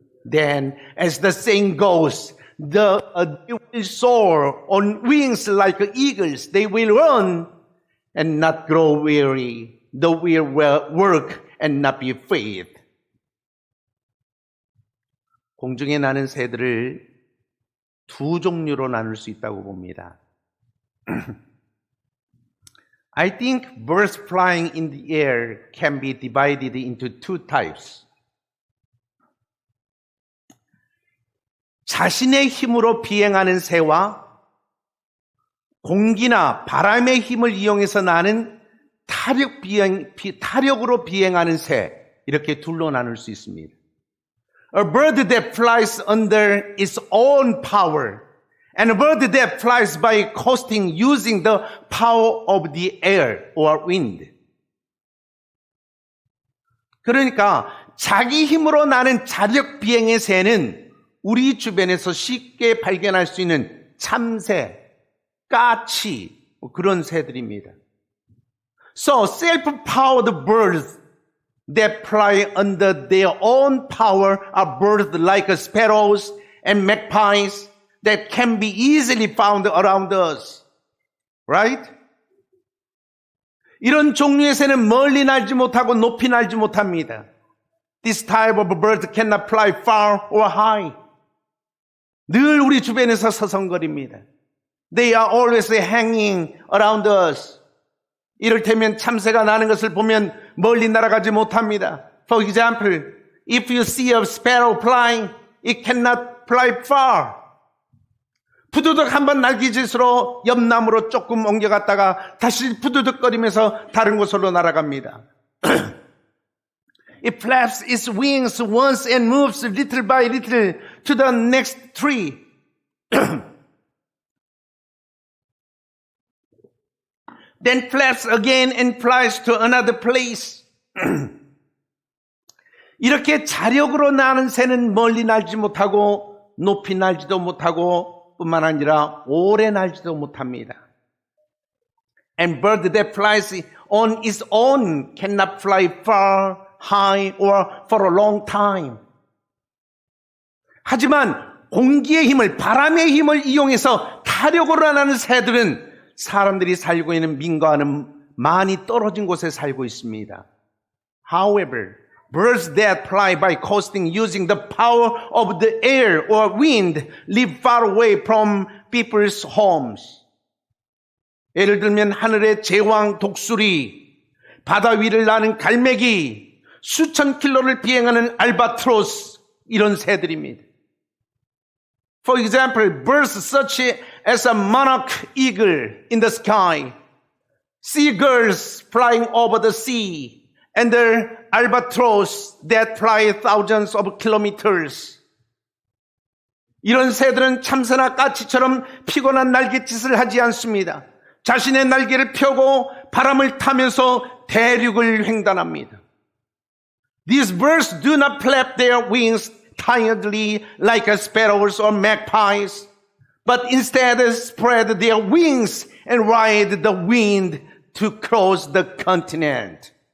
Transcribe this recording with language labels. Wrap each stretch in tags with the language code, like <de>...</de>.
<en>Then, as the saying goes, they will soar on wings like eagles. They will run and not grow weary. They will work and not be faint.</en> <ko>공중에 나는 새들을 두 종류로 나눌 수 있다고 봅니다.</ko> <en>I think birds flying in the air can be divided into two types.</en> <ko>자신의 힘으로 비행하는 새와 공기나 바람의 힘을 이용해서 나는 타력으로 비행하는 새, 이렇게 둘로 나눌 수 있습니다.</ko> <en>A bird that flies under its own power, and a bird that flies by coasting using the power of the air or wind.</en> <ko>그러니까 자기 힘으로 나는 자력 비행의 새는 우리 주변에서 쉽게 발견할 수 있는 참새, 까치, 그런 새들입니다.</ko> <en>So self-powered birds that fly under their own power are birds like sparrows and magpies that can be easily found around us. Right?</en> <ko>이런 종류의 새는 멀리 날지 못하고 높이 날지 못합니다.</ko> <en>This type of bird cannot fly far or high.</en> <ko>늘 우리 주변에서 서성거립니다.</ko> <en>They are always hanging around us.</en> <ko>이를테면 참새가 나는 것을 보면 멀리 날아가지 못합니다.</ko> <en>For example, if you see a sparrow flying, it cannot fly far.</en> <ko>푸드득 한번 날개짓으로 옆 나무로 조금 옮겨갔다가 다시 푸드득거리면서 다른 곳으로 날아갑니다.</ko> <en>It flaps its wings once and moves little by little to the next tree. Then flaps again and flies to another place.</en> <ko>이렇게 자력으로 나는 새는 멀리 날지 못하고 높이 날지도 못하고 뿐만 아니라 오래 날지도 못합니다.</ko> <en>and bird that flies on its own cannot fly far, high, or for a long time.</en> <ko>하지만 공기의 힘을, 바람의 힘을 이용해서 타력으로 나는 새들은 사람들이 살고 있는 민가와는 많이 떨어진 곳에 살고 있습니다.</ko> <en>However, birds that fly by coasting using the power of the air or wind live far away from people's homes.</en> <ko>예를 들면 하늘의 제왕 독수리, 바다 위를 나는 갈매기, 수천 킬로를 비행하는 알바트로스, 이런 새들입니다.</ko> <en>For example, birds such as a monarch eagle in the sky, seagulls flying over the sea, and the albatross that fly thousands of kilometers.</en> <ko>이런 새들은 참새나 까치처럼 피곤한 날갯짓을 하지 않습니다. 자신의 날개를 펴고 바람을 타면서 대륙을 횡단합니다.</ko> <en>These birds do not flap their wings tiredly like sparrows or magpies, but instead spread their wings and ride the wind to cross the continent.</en>